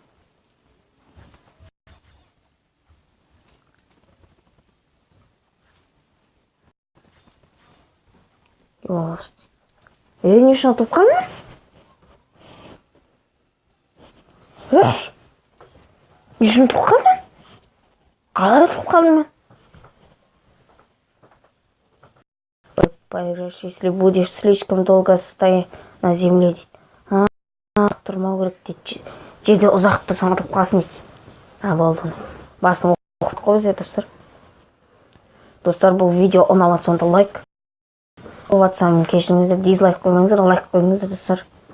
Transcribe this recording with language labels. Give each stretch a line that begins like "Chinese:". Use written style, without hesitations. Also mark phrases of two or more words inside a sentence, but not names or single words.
Kazakh: Не үшін ұтылып қалды ма? Не үшін ұтылып қалды ма? Қалай ұтылып қалды ма?
Russian: Поиграешь, если будешь слишком долго стоять на земле.
Kazakh: Тұрмау керек дейді. Жерде ұзақты саңытып қалсын дейді. Болды. Басын оқып қойыз достар. Достар, бұл видео ұнап сонда лайк. Ұнатсам кешіріңіздер, дизлайк қоймаңыздар, лайк қойыңыздар достар.